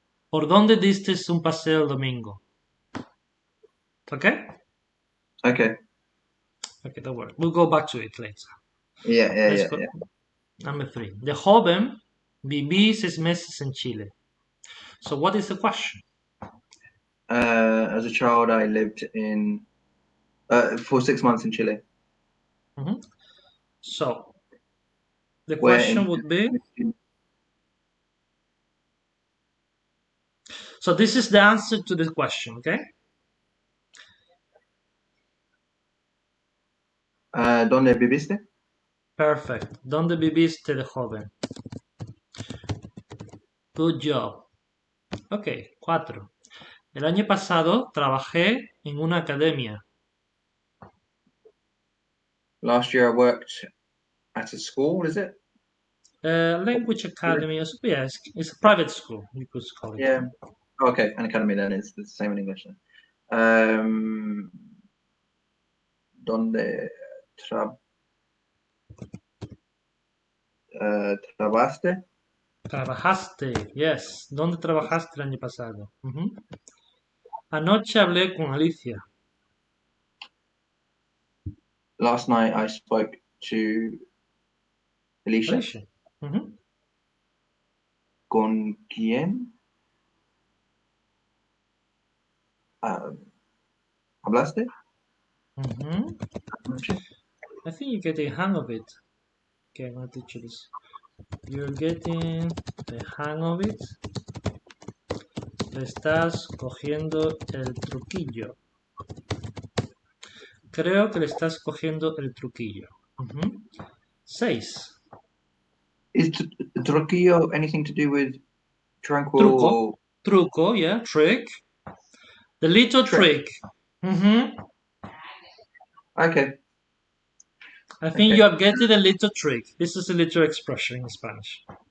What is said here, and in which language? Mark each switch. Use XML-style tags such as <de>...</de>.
<es>¿Por dónde diste un paseo el domingo?</es> <en>Okay? Okay. Okay, don't worry. We'll go back to it later. Yeah, yeah, Let's yeah, go. yeah. Number 3.</en> <es>De joven viví 6 meses en Chile.</es> <en>So what is the question? As a child, I lived in for 6 months in Chile. Mhm. So the Where question in? would be, so this is the answer to this question, okay?</en> <es>¿Dónde viviste?</es> <en>Perfect.</en> <es>¿Dónde viviste de joven?</es> <en>Good job. Ok, 4.</en> <es>El año pasado trabajé en una academia.</es> <en>Last year I worked at a school. Is it? Language academy, yeah, it's a private school, you could call it. Yeah. Okay, an academy then is the same in English then.</en> <es>Um, ¿Dónde tra trabajaste? Trabajaste,</es> <en>yes.</en> <es>¿Dónde trabajaste el año pasado? Ujú. Anoche hablé con Alicia.</es> <en>Last night I spoke to Alicia. Alicia. Ujú.</en> <es>¿Con quién? Uh, ¿Hablaste? Ujú. Anoche?</es> <en>I think you're getting the hang of it. Okay, I'm gonna teach you this. You're getting the hang of it.</en> <es>Le estás cogiendo el truquillo. Creo que le estás cogiendo el truquillo. Ujú. 6.</es> <en>Is Trujillo anything to do with</en> <es>Truco.</es> <en>tranquil Truco, yeah, trick. The little trick? trick. Mhm. Okay, I think you okay. are getting a little trick. This is a little expression in Spanish.</en>